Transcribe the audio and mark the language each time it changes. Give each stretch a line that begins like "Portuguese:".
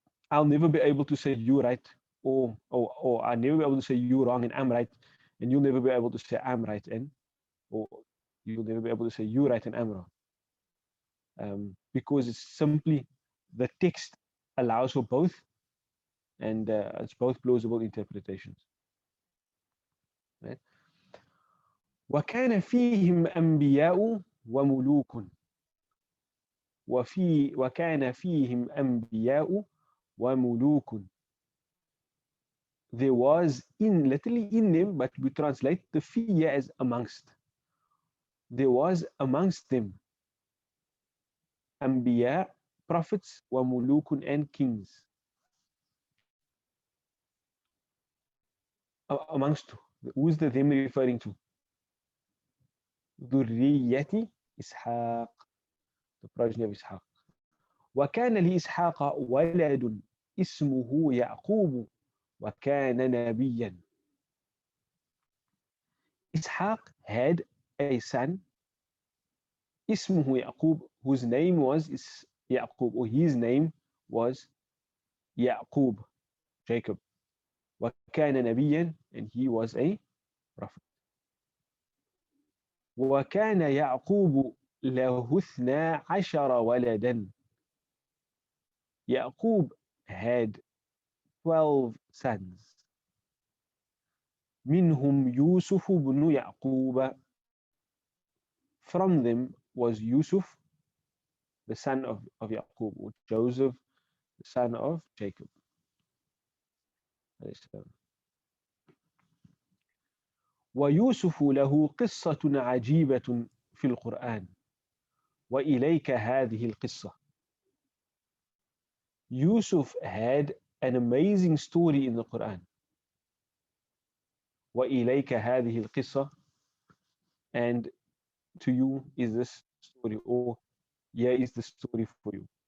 English: I'll never be able to say you right, or I'll never be able to say you wrong and I'm right, and you'll never be able to say I'm right or you'll never be able to say you right and I'm wrong. Because it's simply the text allows for both, and it's both plausible interpretations. Right?
Arabic: وكان فيهم أنبياء وملوك وكان فيهم أنبياء وملوك.
English: There was literally in them, but we translate the fi as amongst. There was amongst them Anbiya, prophets, wa mulukun, and kings. Amongst who is the them referring to?
Arabic: ذرية إسحاق,
English: the progeny of Ishaq.
Arabic: وكان لإسحاق ولد اسمه يعقوب وكان نبيا.
English: Ishaq had a son,
Arabic: اسمه يعقوب,
English: whose name was Yaqub, or his name was Yaqub, Jacob.
Arabic: وكان نبيا,
English: and he was a prophet.
Arabic: وكان يعقوب له 12 ولدا.
English: Yaqub had 12 sons.
Arabic: منهم يوسف بن يعقوب.
English: From them was Yusuf, the son of Yaqub, or Joseph, the son of Jacob.
Arabic: ويوسف له قصة عجيبة في القرآن وإليك هذه القصة.
English: Yusuf had an amazing story in the Quran.
Arabic: وإليك هذه القصة,
English: and to you is this story, or here is the story for you.